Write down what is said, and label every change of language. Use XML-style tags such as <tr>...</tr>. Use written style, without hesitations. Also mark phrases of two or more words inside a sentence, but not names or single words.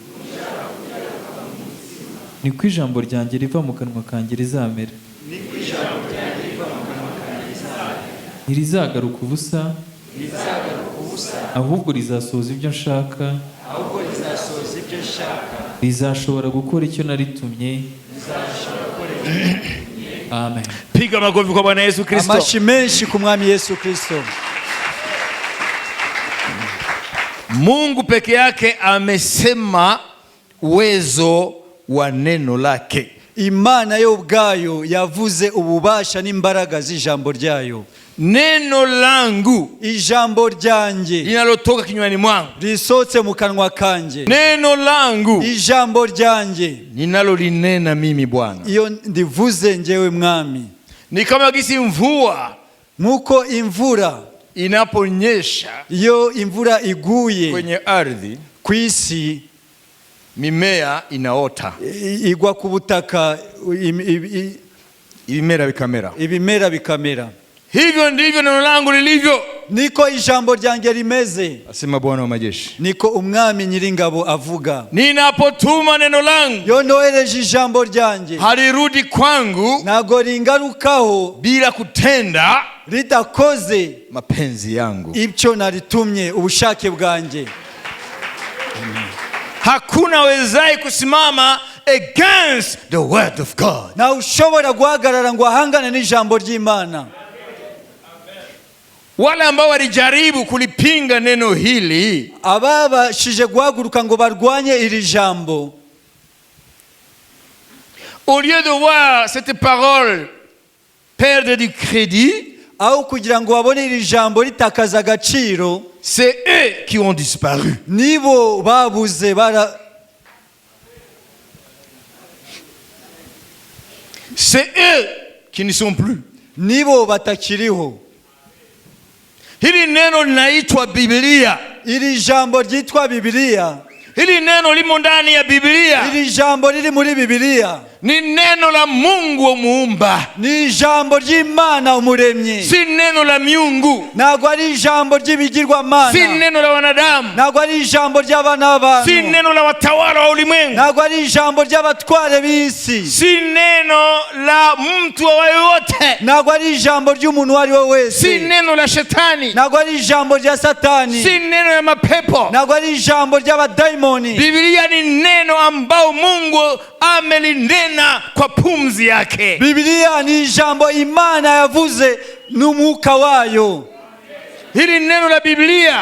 <rw>Niko ijambo ryanjye riva mu kanwa kanjye rizamera, ntirizagaruka ubusa, ahubwo rizasohoza ibyo nshaka, rizashobora gukora icyo naritumye. Amen.</rw> <sw>Piga makofi kwa Bwana Yesu Kristo.</sw> <rw>Amashi menshi ku Mwami Yesu Kristo.</rw> <sw>Mungu peke yake amesema uwezo wa neno lake.</sw> <rw>Imana yo ubwayo yavuze ububasha n'imbaraga z'ijambo ryayo.</rw> <sw>Neno langu,</sw> <rw>ijambo ryanjye,</rw> <sw>linalotoka kinywani mwangu,</sw> <rw>risotse mu kanwa kanjye.</rw> <sw>Neno langu,</sw> <rw>ijambo ryanjye,</rw> <sw>ninalolinena mimi Bwana.</sw> <rw>iyo ndivuze njewe Mwami.</rw> <sw>Ni kama gisi mvua,</sw> <rw>nkuko imvura</rw> <sw>inaponyesha,</sw> <rw>iyo imvura iguye</rw> <sw>kwenye ardhi,</sw> <rw>kwisi,</rw> <sw>mimea inaota,</sw> <rw>igwa ku butaka, ibimera bikamera. ibimera bikamera.</rw> <sw>Hivyo ndivyo neno langu lilivyo.</sw> <rw>niko ijambo ryanjye rimeze,</rw> <sw>asema Bwana wa majeshi.</sw> <rw>niko umwami nyiringabo avuga.</rw> <sw>Ninapotuma neno langu,</sw> <rw>Yo nohereje ijambo ryanjye,</rw> <sw>halirudi kwangu</sw> <rw>ntago ringarukaho</rw> <sw>bila kutenda</sw> <rw>ridakoze</rw> <sw>mapenzi yangu.</sw> <rw>ibyo naritumye, ubushake bwanjye.</rw> <sw>Hakuna wezaye kusimama</sw> <en>against the word of God.</en> <rw>Na ushobora guhagarara ngo ahangane n'ijambo ry'Imana.</rw> <sw>Wale ambao walijaribu kulipinga neno hili,</sw> <rw>ababashije guhaguruka ngo barwanye iri jambo,</rw> <fr>au lieu de voir cette parole perdre du crédit,</fr> <rw>aho kugira ngo babone iri jambo ritakaza agaciro,</rw> <fr>c'est eux qui ont disparu.</fr> <rw>nibo babuze</rw> <fr>C'est eux qui ne sont plus.</fr> <rw>nibo batakiriho.</rw> <sw>Hili neno linaitwa Biblia.</sw> <rw>Iri jambo ryitwa Bibiliya,</rw> <sw>Hili neno limo ndani ya Biblia.</sw> <rw>iri jambo riri muri Bibiliya</rw> <sw>Ni neno la Mungu muumba,</sw> <rw>ni ijambo ry'Imana umuremyi,</rw> <sw>si neno la miungu,</sw> <rw>ntabwo ari ijambo</rw> <sw>si</sw> <rw>ry'ibigirwamana,</rw> <sw>neno la wanadamu,</sw> <rw>ntabwo ari ijambo ry'abana b'abantu,</rw> <sw>si neno la watawala wa ulimwengu,</sw> <rw>ntabwo ari ijambo ry'abatware b'isi,</rw> <sw>si neno la mtu wa yoyote,</sw> <rw>ntabwo ari ijambo ry'umuntu uwo ari we wese,</rw> <sw>si neno la shetani,</sw> <rw>ntabwo ari ijambo rya Satani,</rw> <sw>si neno ya mapepo.</sw> <rw>ntabwo ari ijambo ry'abadayimoni.</rw> <sw>Biblia ni neno ambao Mungu amelinena kwa pumzi yake.</sw> <rw>Bibiliya ni ijambo Imana yavuze n'umwuka wayo.</rw> <sw>Hili neno la Biblia</sw>